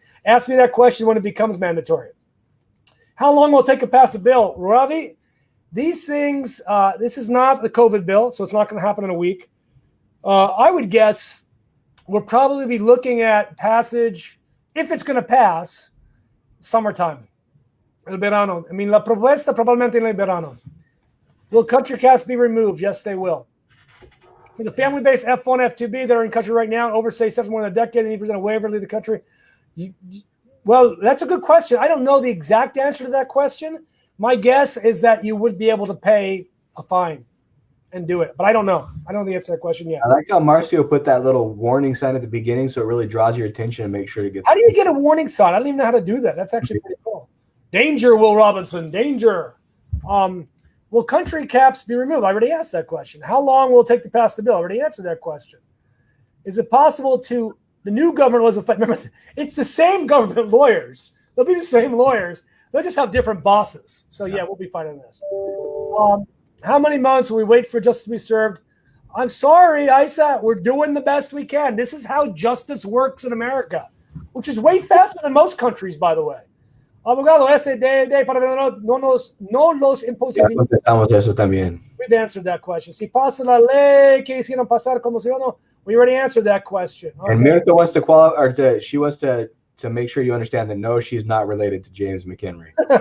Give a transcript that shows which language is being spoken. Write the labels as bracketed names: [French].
[English] Ask me that question when it becomes mandatory. How long will it take to pass a bill? Ravi, these things, this is not the COVID bill, so it's not going to happen in a week. I would guess we'll probably be looking at passage, if it's going to pass, summertime. [Spanish] El verano. [English] I mean, [Spanish] la propuesta probablemente en el verano. [English] Will country caps be removed? Yes, they will. For the family-based F1, F2B that are in country right now, overstay steps more than a decade, they need to present a waiver to leave the country. Well, that's a good question. I don't know the exact answer to that question. My guess is that you would be able to pay a fine and do it. But I don't know. I don't know the answer to that question yet. I like how Marcio put that little warning sign at the beginning, so it really draws your attention and make sure to get. How do you get a warning sign? I don't even know how to do that. That's actually pretty cool. Danger, Will Robinson. Danger. Will country caps be removed? I already asked that question. How long will it take to pass the bill? I already answered that question. Is it possible to the new government was affected? Remember, it's the same government lawyers. They'll be the same lawyers. They'll just have different bosses. So yeah, we'll be fine on this. How many months will we wait for justice to be served? I'm sorry, Isa. We're doing the best we can. This is how justice works in America, which is way faster than most countries, by the way. [Spanish] Abogado, ese DED para no los imposibilita. Eso también. [English] We've answered that question. [Spanish] Si pasa la ley que hicieron pasar como ciudadano, [English] we already answered that question. Okay. And Mirta wants to qualify, or she wants to make sure you understand that no, she's not related to James McHenry.